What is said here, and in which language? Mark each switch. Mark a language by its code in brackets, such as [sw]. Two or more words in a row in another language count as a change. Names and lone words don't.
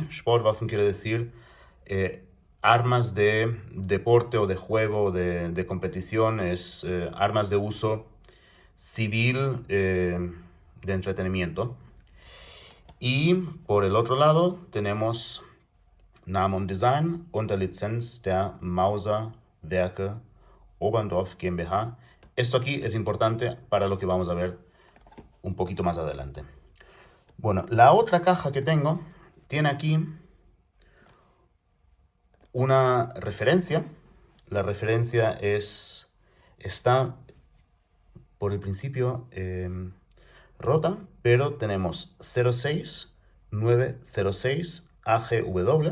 [es] Sportwaffen quiere decir armas de deporte o de juego, de competición, es armas de uso civil, de entretenimiento. Y por el otro lado tenemos [de] Name und Design unter Lizenz der Mauser Werke Oberndorf GmbH. [es] Esto aquí es importante para lo que vamos a ver un poquito más adelante. Bueno, la otra caja que tengo tiene aquí una referencia. La referencia está por el principio rota, pero tenemos 06906 AGW.